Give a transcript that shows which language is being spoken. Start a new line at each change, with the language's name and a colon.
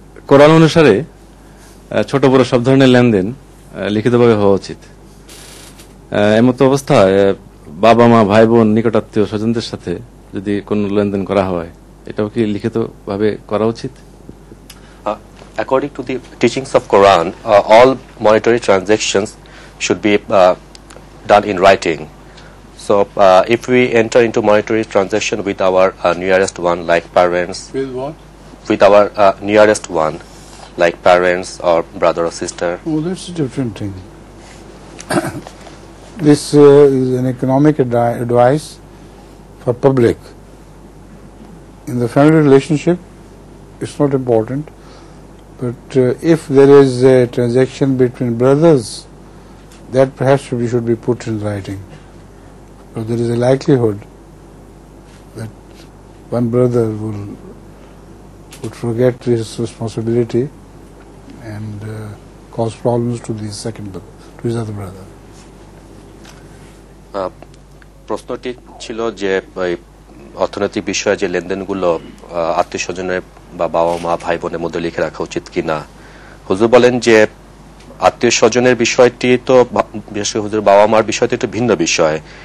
Bangla: কোরআন অনুসারে ছোট বড় সব ধরনের লেনদেন লিখিতভাবে হওয়া উচিত। এমতো অবস্থায় বাবা মা ভাই বোন নিকটাত্মীয় স্বজনদের সাথে যদি কোনো লেনদেন করা হয় এটাও কি লিখিতভাবে করা উচিত?
English: According to the teachings of Quran, all monetary transactions should be done in writing. So if we enter into monetary transaction with our nearest one, like parents, With what? with our nearest one, like parents or brother or sister. Oh, that's a different thing. This is an economic advice for public. In the family relationship, it's not important. But if there is a transaction between brothers, that perhaps should be put in writing. So there is a likelihood that one brother would forget his responsibility and cause problems to the second brother, to his other brother.
Bangla: প্রশ্নটি ছিল যে অর্থনৈতিক বিষয়ে যে লেনদেনগুলো আত্মীয় স্বজনের বা বাবা মা ভাই বোনের মধ্যে লিখে রাখা উচিত কিনা। হুজুর বলেন যে আত্মীয় স্বজনের বিষয়টি তো বিশেষ করে হুজুর বাবা মার বিষয়টি একটু ভিন্ন বিষয়।